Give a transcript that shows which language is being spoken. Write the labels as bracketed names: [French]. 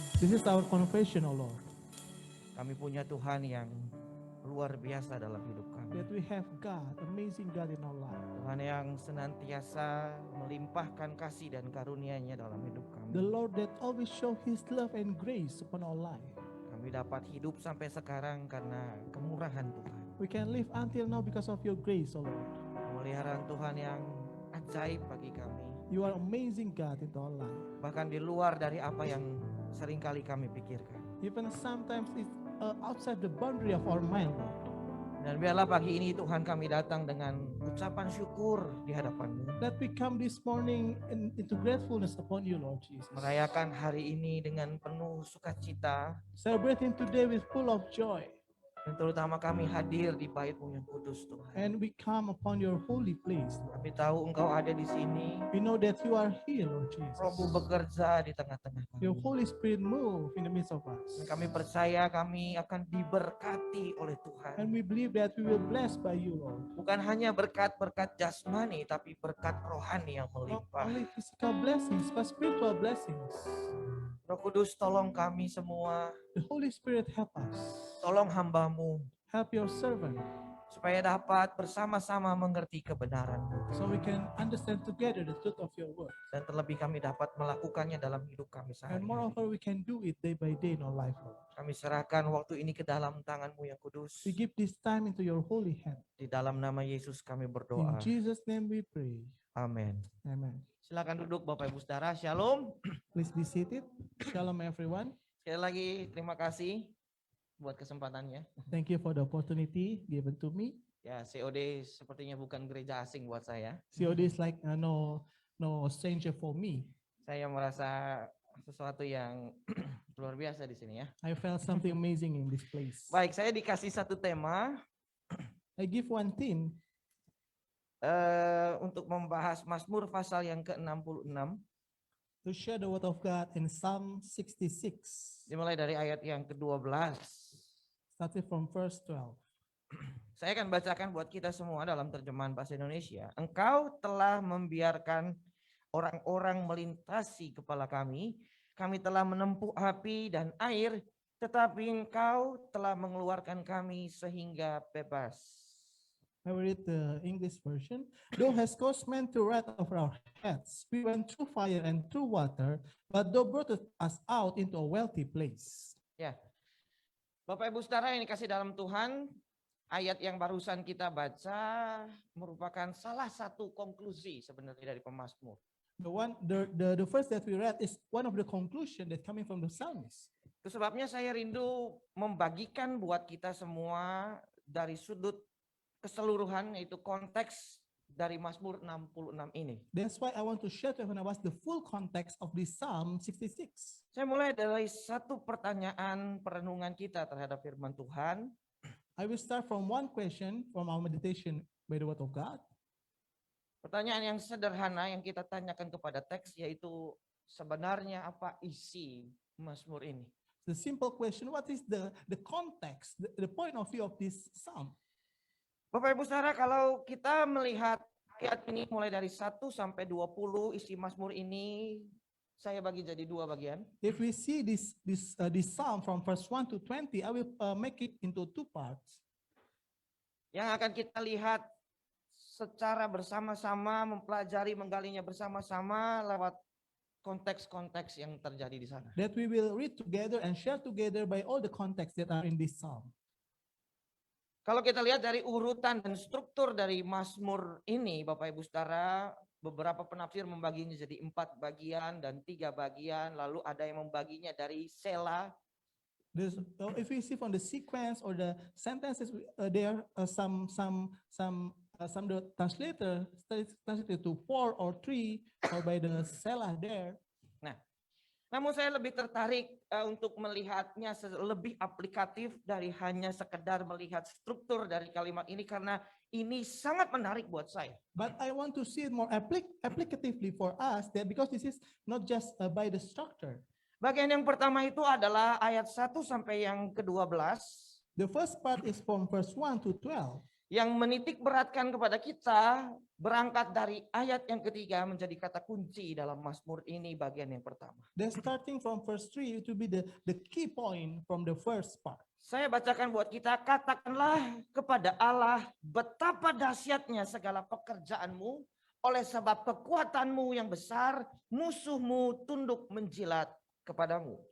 [English] This is our confession, O Lord, [Indonesian] kami punya Tuhan yang luar biasa dalam hidup kami. [English] that we have God, amazing God in our life. [Indonesian] Tuhan yang senantiasa melimpahkan kasih dan karunia-Nya dalam hidup [English] The [Indonesian] kami. [English] Lord that always show His love and grace upon our life. [Indonesian] Kami dapat hidup sampai sekarang karena kemurahan Tuhan. [English] We can live until now because of your grace, O Lord. [Indonesian] Pemeliharaan Tuhan yang ajaib bagi kami. [English] You are amazing God in our life. [Indonesian] Bahkan di luar dari apa yang seringkali kami pikirkan. [English] Even sometimes it's outside the boundary of our mind, Lord. [Indonesian] Dan biarlah pagi ini Tuhan kami datang dengan ucapan syukur di hadapan-Mu. [English] That we come this morning into gratefulness upon you, Lord Jesus. [Indonesian] Merayakan hari ini dengan penuh sukacita. [English] Celebrating today with full of joy. [Indonesian] Dan terutama kami hadir di bait-Mu yang kudus Tuhan. [English] And we come upon your holy place, Lord. [Indonesian] Kami tahu Engkau ada di sini. [English] We know that you are here, Lord Jesus. [Indonesian] Roh-Mu bekerja di tengah-tengah [English] Your [Indonesian] kami. [English] Holy Spirit move in the midst of us. [Indonesian] Dan kami percaya kami akan diberkati oleh Tuhan. [English] And we believe that we will blessed by you, Lord. [Indonesian] Bukan hanya berkat-berkat jasmani, tapi berkat rohani yang [English] Not [Indonesian] melimpah. [English] only physical blessings, but spiritual blessings. [Indonesian] Roh Kudus tolong kami semua. [English] The Holy Spirit help us. [Indonesian] Tolong hamba-Mu. [English] Help your servant [Indonesian] Supaya dapat bersama-sama mengerti kebenaran-Mu. [English] so we can understand together the truth of your word. [Indonesian] Dan terlebih kami dapat melakukannya dalam hidup kami [English] And [Indonesian] sehari-hari. [English] moreover, we can do it day by day in our life, Lord. [Indonesian] Kami serahkan waktu ini ke dalam tangan-Mu yang kudus. [English] We give this time into your holy hand. [Indonesian] Di dalam nama Yesus kami [English] In [Indonesian] berdoa. [English] Jesus' name we pray. [Indonesian] Amin. [English] Amen. [Indonesian] Silakan duduk Bapak Ibu Saudara. Shalom. [English] Please be seated. Shalom, everyone. [Indonesian] Sekali lagi terima kasih buat kesempatannya. [English] Thank you for the opportunity given to me. [Indonesian] Ya, COD sepertinya bukan gereja asing buat saya. [English] COD is like no stranger for me. [Indonesian] Saya merasa sesuatu yang luar biasa di sini ya. [English] I felt something amazing in this place. [Indonesian] Baik, saya dikasih satu tema [English] I give one theme [Indonesian] untuk membahas Mazmur pasal yang ke-66. [English] to share the word of God in Psalm 66, [Indonesian] Dimulai dari ayat yang ke-12. [English] starting from verse 12. [Indonesian] Saya akan bacakan buat kita semua dalam terjemahan bahasa Indonesia. Engkau telah membiarkan orang-orang melintasi kepala kami. Kami telah menempuh api dan air, tetapi Engkau telah mengeluarkan kami sehingga bebas. [English] I will read the English version. Thou hast caused men to ride over our heads. We went through fire and through water, but thou broughtest us out into a wealthy place. [Indonesian] Ya, Bapak Ibu Saudara yang dikasih dalam Tuhan, ayat yang barusan kita baca merupakan salah satu konklusi sebenarnya dari pemazmur. [English] The first that we read is one of the conclusion that coming from the psalmist. [Indonesian] Itu sebabnya saya rindu membagikan buat kita semua dari sudut keseluruhan, yaitu konteks dari Mazmur 66 ini. [English] That's why I want to share to everyone about the full context of this Psalm 66. [Indonesian] Saya mulai dari satu pertanyaan perenungan kita terhadap firman Tuhan. [English] I will start from one question from our meditation by the word of God. [Indonesian] Pertanyaan yang sederhana yang kita tanyakan kepada teks, yaitu sebenarnya apa isi Mazmur ini? [English] The simple question, what is the context, the point of view of this Psalm? [Indonesian] Bapak Ibu Saudara, kalau kita melihat ayat ini mulai dari 1 sampai 20, isi Mazmur ini saya bagi jadi dua bagian. [English] If we see this Psalm from verse 1 to 20, I will make it into two parts. [Indonesian] yang akan kita lihat secara bersama-sama, mempelajari, menggalinya bersama-sama lewat konteks-konteks yang terjadi di sana. [English] That we will read together and share together by all the contexts that are in this psalm. [Indonesian] Kalau kita lihat dari urutan dan struktur dari Mazmur ini, Bapak Ibu Saudara, beberapa penafsir membaginya jadi 4 bagian dan 3 bagian, lalu ada yang membaginya dari Sela. [English] If we see from the sequence or the sentences, there are some the translator translated to 4 or 3 or by the Selah there. [Indonesian] Namun saya lebih tertarik untuk melihatnya lebih aplikatif dari hanya sekedar melihat struktur dari kalimat ini karena ini sangat menarik buat saya. [English] But I want to see it more applicatively for us that because this is not just by the structure. [Indonesian] Bagian yang pertama itu adalah ayat 1 sampai yang ke-12. [English] The first part is from verse 1 to 12. [Indonesian] Yang menitik beratkan kepada kita berangkat dari ayat yang ketiga menjadi kata kunci dalam Mazmur ini bagian yang pertama. [English] Then starting from verse 3 to be the key point from the first part. [Indonesian] Saya bacakan buat kita, katakanlah kepada Allah betapa dahsyatnya segala pekerjaanmu, oleh sebab kekuatanmu yang besar, musuhmu tunduk menjilat kepadamu.